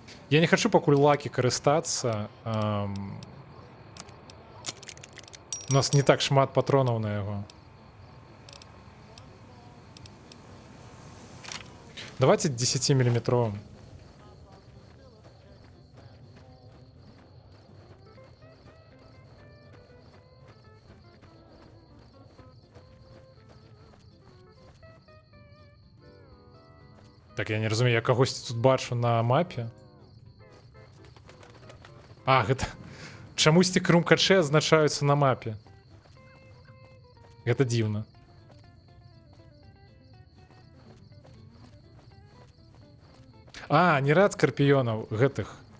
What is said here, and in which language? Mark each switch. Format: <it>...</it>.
<be>Я не хочу пакуль лакі карыстацца. У нас не так шмат патронаў на яго.</be> <ru>Давайте 10-миллиметровым.</ru> <be>Так, я не разумею, я кагосьці тут бачу на мапе. А, гэта... Чамусьці крумкачы азначаюцца на мапе. Гэта дзіўна. А, не рад скарпіёнаў гэтых.</be>